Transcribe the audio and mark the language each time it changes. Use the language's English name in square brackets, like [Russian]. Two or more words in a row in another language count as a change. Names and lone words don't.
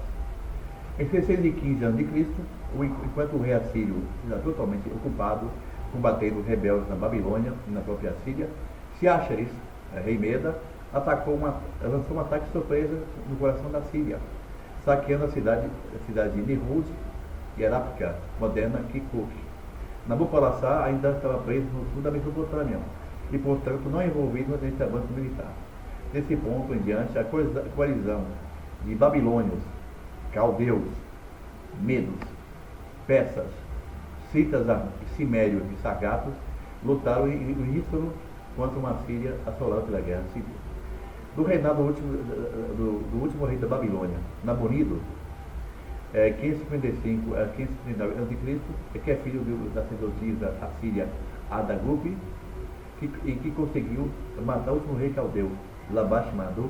[Portuguese] Em 615 a.C., enquanto o rei assírio era totalmente ocupado, combatendo os rebeldes na Babilônia e na própria Síria, Siachares, rei Meda, lançou um ataque surpresa no coração da Síria, saqueando a cidade de Nirud e Arápica, moderna Kirkuk. Nabopolassar ainda estava preso no sul da Mesopotâmia e, portanto, não envolvido nesse avanço militar. Desse ponto em diante, a coalizão de babilônios, caldeus, medos, persas, citas, cimérios e sagatos lutaram em uníssono contra uma Síria assolada pela guerra civil. Do reinado do último rei da Babilônia, Nabonido, 555 a 539 a.C., que é filho da sacerdotisa assíria Adagupi, que conseguiu matar o último rei caldeu, Labash Marduk.